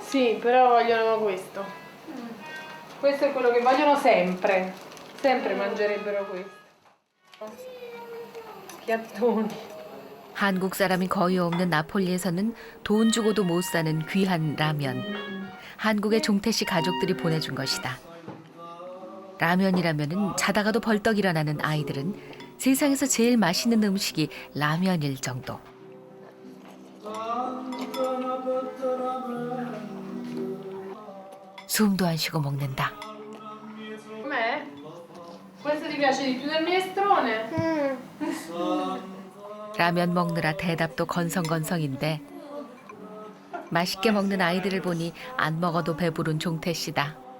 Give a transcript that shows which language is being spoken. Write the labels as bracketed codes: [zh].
[it] Sì, però vogliono questo. Questo è quello che vogliono sempre. Sempre mangerebbero questo. Piattoni. [ko] 한국 사람이 거의 없는 나폴리에서는 돈 주고도 못 사는 귀한 라면. 한국의 종태 씨 가족들이 보내준 것이다. 라면이라면은 자다가도 벌떡 일어나는 아이들은 세상에서 제일 맛있는 음식이 라면일 정도. 숨도 안 쉬고 먹는다. [it] Com'è? Questo ti piace di più del minestrone? [ko] 라면 먹느라 대답도 건성건성인데 맛있게 먹는 아이들을 보니 안 먹어도 배부른 종태 씨다.